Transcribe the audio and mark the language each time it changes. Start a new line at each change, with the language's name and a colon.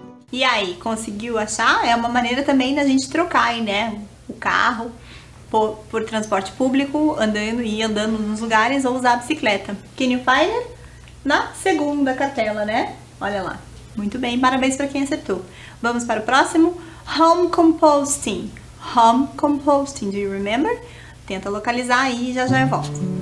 Portuguese: E aí, conseguiu achar? É uma maneira também da gente trocar aí, né? O carro por transporte público, andando nos lugares, ou usar a bicicleta.
English: Can you find it?
Portuguese: Na segunda cartela, né? Olha lá. Muito bem, parabéns para quem acertou. Vamos para o próximo.
English: Home composting. Home composting, do you remember?
Portuguese: Tenta localizar aí e já eu volto.